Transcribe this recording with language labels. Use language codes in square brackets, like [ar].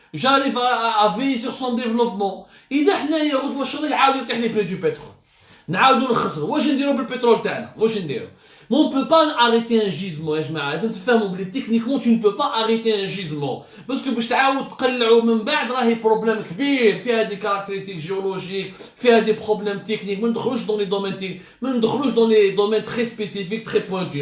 [fr] J'arrive à veiller sur son développement. [ar] إذا حنايا واش غادي يعاود يطيح لي بري دو بترول نعاودو نخسرو واش نديرو بالبترول تاعنا واش نديرو. [fr] Mais on ne peut pas arrêter un gisement, techniquement tu ne peux pas arrêter un gisement. Parce que [ar] باش تعاود تقلعو من بعد راهي بروبليم كبير فيها [fr] des caractéristiques géologiques, [ar] فيها [fr] des problèmes techniques. [ar] ما ندخلوش [fr] dans les domaines très spécifiques, très pointus.